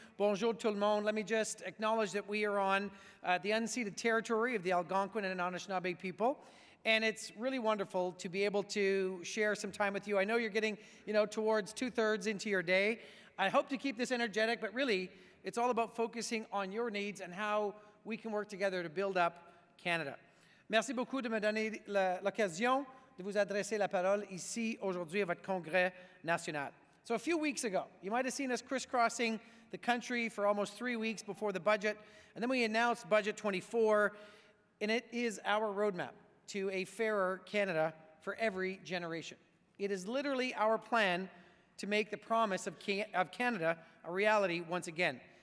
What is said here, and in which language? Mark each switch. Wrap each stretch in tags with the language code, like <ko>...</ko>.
<fr>Bonjour tout le monde.</fr> <en>Let me just acknowledge that we are on the unceded territory of the Algonquin and Anishinaabe people. And it's really wonderful to be able to share some time with you. I know you're getting, towards 2/3 into your day. I hope to keep this energetic, but really, it's all about focusing on your needs and how we can work together to build up Canada.</en> <fr>Merci beaucoup de me donner l'occasion de vous adresser la parole ici aujourd'hui à votre Congrès national.</fr> <en>So a few weeks ago, you might have seen us crisscrossing the country for almost 3 weeks before the budget, and then we announced Budget 24, and it is our roadmap to a fairer Canada for every generation. It is literally our plan to make the promise of Canada a reality once again.</en>